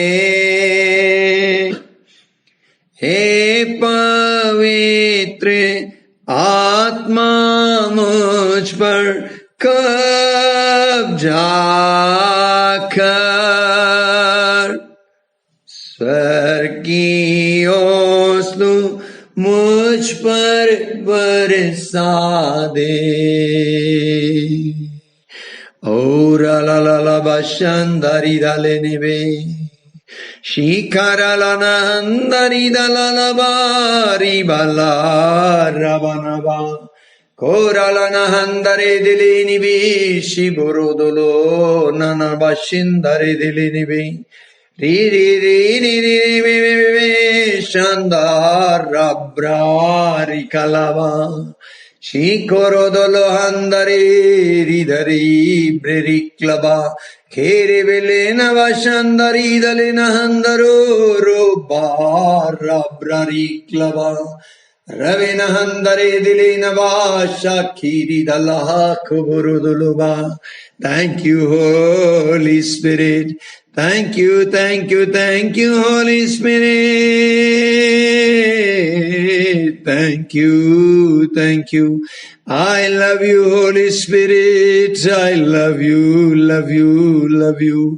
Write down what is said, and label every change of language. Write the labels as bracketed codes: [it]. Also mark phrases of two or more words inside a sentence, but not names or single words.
[hi] हे पवित्र आत्मा, मुझ पर कब्जा कर। स्वर्ग की ओस तू मुझ पर बरसा दे। और ला ला ला बशंदरी डाले निवे शिखरलना हंदरी दलना बारी बला रबनबा कोरलना हंदरे दिली निबी शिबुरुदुलो नना बशिंदरे दिली निबी री री री री री वे वे वे शानदार रब्रारी कलावा शिखरोदलो हंदरे रिधरी ब्रेरी क्लबा खेरे बेले नवा शानदारी दले नहंदरो रो बार रब्रारी क्लबा रवे नहंदरे दिले नवा शाखीरी दलहा खुबुरुदुलुबा। [en] Thank you, Holy Spirit. Thank you, thank you, thank you, Holy Spirit. Thank you, thank you. I love you, Holy Spirit. I love you, love you, love you.